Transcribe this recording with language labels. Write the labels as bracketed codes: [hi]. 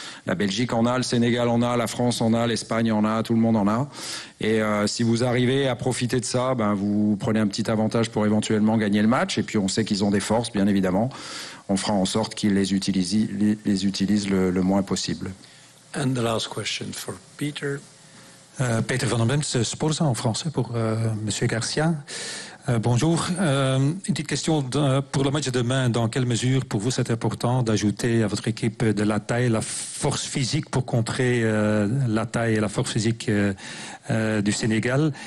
[fr] La Belgique en a, le Sénégal en a, la France en a, l'Espagne en a, tout le monde en a. Et si vous arrivez à profiter de ça, ben vous prenez un petit avantage pour éventuellement gagner le match. Et puis on sait qu'ils ont des forces, bien évidemment. On fera en sorte qu'ils les utilisent le moins possible. [en] And the last question for Peter. [fr] Peter van den Bent, Sporza en français pour Monsieur Garcia. Bonjour. Une petite question pour le match de demain. Dans quelle mesure, pour vous, c'est important d'ajouter à votre équipe de la taille, la force physique pour contrer la taille et la force physique du Sénégal?